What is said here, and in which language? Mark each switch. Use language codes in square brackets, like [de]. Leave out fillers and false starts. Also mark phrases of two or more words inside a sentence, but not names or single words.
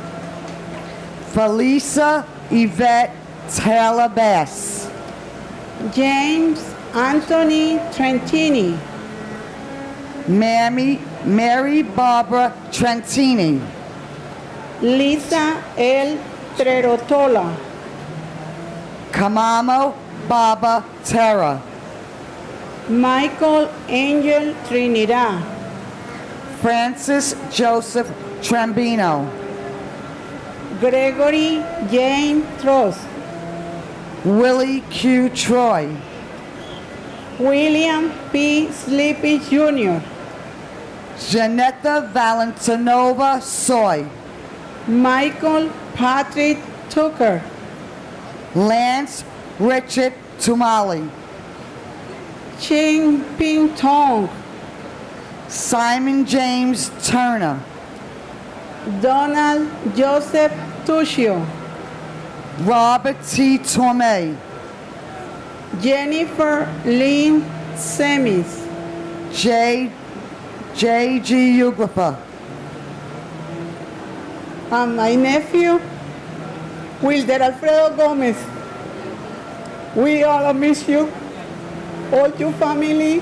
[en] Felisa Yvette Taylor Bass, James Anthony Trentini, Mary Barbara Trentini, Lisa L. Trerotola, Kamamo Baba Terra, Michael Angel Trinidad, Francis Joseph Trambino, Gregory James Trost, Willie Q. Troy, William P. Sleepy Jr., Janetta Valentinova Soy, Michael Patrick Tucker, Lance Richard Tumali, Ching Ping Tong, Simon James Turner, Donald Joseph Tuccio, Robert T. Torme, Jennifer Lynn Semis, J.G. Uglifa, and my nephew, Wilder Alfredo Gomez. We all miss you, all your family.